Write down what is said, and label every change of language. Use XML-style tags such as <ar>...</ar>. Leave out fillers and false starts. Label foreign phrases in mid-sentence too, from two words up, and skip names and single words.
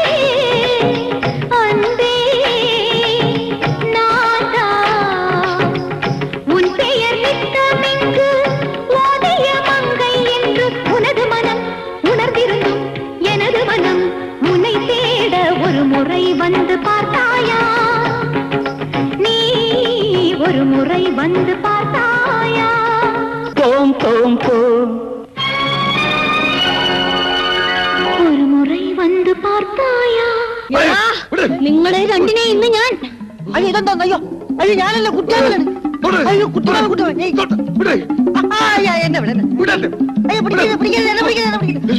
<ta>அன்பே நாதா, உன் பெயர் நித்தமிங்கு ஓதிய மங்கை என்று உனது மனம் உணர்ந்திருந்தும் எனது மனம் உன்னை தேட ஒரு முறை வந்து பார்த்தாயா, நீ ஒரு முறை வந்து பார்த்தாயா. போம் போம் போம். ஒரு முறை வந்து பார்த்தாயா.</ta> <ml>നിങ്ങളെ രണ്ടിനെ ഇന്ന് ഞാൻ അയ്യോ ഇതെന്താ? അയ്യോ അയ്യോ ഞാനല്ല കുട്ടിയാവലാണ്. അയ്യോ കുട്ടിയാവൻ കുട്ടിയാവൻ എന്നെ വിട. അയ്യോ പിടിക്കരുത് പിടിക്കരുത് എന്നെ പിടിക്കരുത് എന്നെ പിടിക്കരുത്.</ml>